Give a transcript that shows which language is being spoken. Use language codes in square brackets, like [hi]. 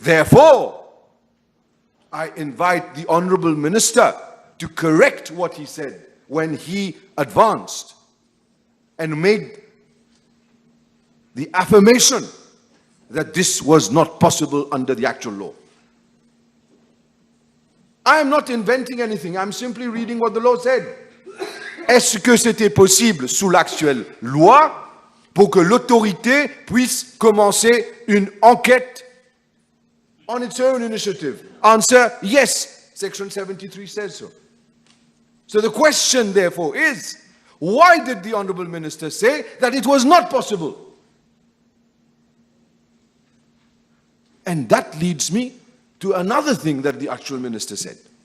[en] Therefore, I invite the Honourable Minister to correct what he said when he advanced and made the affirmation that this was not possible under the actual law. I am not inventing anything, I'm simply reading what the law said. [fr] Est-ce que c'était possible sous l'actuelle loi pour que l'autorité puisse commencer une enquête [en] on its own initiative? Answer, yes. Section 73 says so. So the question, therefore, is, why did the Honourable Minister say that it was not possible? And that leads me to another thing that the actual Minister said.